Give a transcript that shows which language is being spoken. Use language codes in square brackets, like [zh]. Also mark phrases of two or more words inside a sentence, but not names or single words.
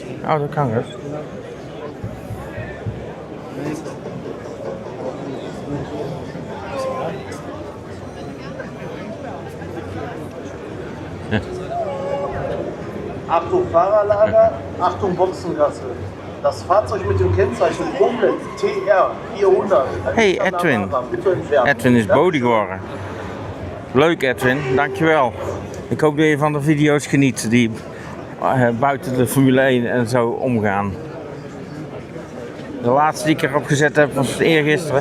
[nl] Oh, dat kan dus. [de] Achtung Fahrerlager, Achtung Boxengasse. Das Fahrzeug mit dem Kennzeichen komplett TR 400. [nl] Hey Edwin. Edwin is Bodi geworden. Leuk Edwin, dankjewel. Ik hoop dat je van de video's geniet die buiten de Formule 1 en zo omgaan. De laatste die ik erop gezet heb was eergisteren.